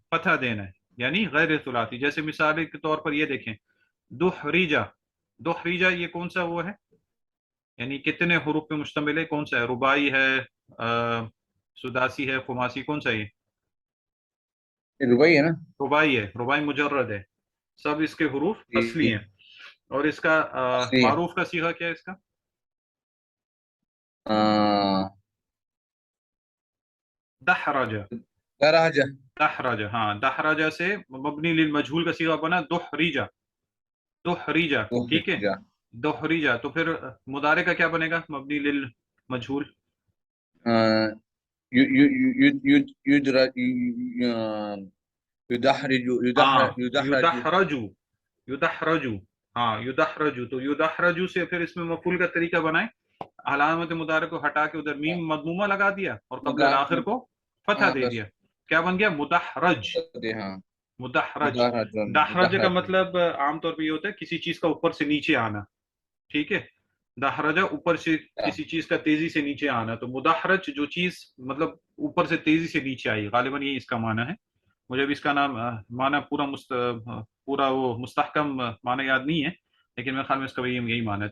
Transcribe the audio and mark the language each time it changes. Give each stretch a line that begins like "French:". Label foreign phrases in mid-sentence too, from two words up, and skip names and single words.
Urdu: فتح دینا ہے، یعنی غیر ثلاثی۔ جیسے مثال کے طور پر یہ دیکھیں، دحریجہ، دحریجہ یہ کون سا وہ ہے، یعنی کتنے حروف پہ مشتمل ہے، کون سا ہے? رباعی ہے، سداسی ہے، خماسی، کون سا ہے یہ? یہ روپے ہے نا. رباعی ہے، رباعی مجرد ہے، سب اس کے حروف اصلی जी। ہیں۔ اور اس کا اصلی ہے. معروف کا صیغہ کیا ہے اس کا? आ, दहराजा, दराजा। دحرجہ، ہاں دحرجہ سے
Arabic: مبني للمجهول
Urdu: کا صیغہ بنا دحریجہ، دحریجہ۔ ٹھیک ہے, दुहरीजा। دحریجہ، تو پھر مضارع کا کیا بنے گا
Arabic: مبني للمجهول? आ,
Urdu: यु यु यु यु युदरा युदहरिजु ہاں युदहरजु। یدحرجو، یدحرجو، ہاں یدحرج، تو یدحرج سے پھر اس میں مفعول کا طریقہ بنائے، علامت مضارع کو ہٹا کے ادھر میم مضمومہ لگا دیا اور قبل मुदा آخر کو فتح ہاں دے بس دیا، کیا بن گیا? मुदहरज। دے ہاں मुदहरज। मुदाहरजन دحرج کا मुदाहरजन مطلب عام طور پر یہ ہوتا ہے کسی چیز کا اوپر سے نیچے آنا، ٹھیک ہے? دحرجہ اوپر سے کسی چیز کا تیزی سے نیچے آنا، تو مدحرج جو چیز مطلب اوپر سے تیزی سے نیچے آئی، غالباً یہ اس کا معنی ہے. مجھے بھی اس کا نام معنی پورا وہ مستحکم معنی یاد نہیں ہے، لیکن میرے خیال میں اس کا یہی معنی ہے.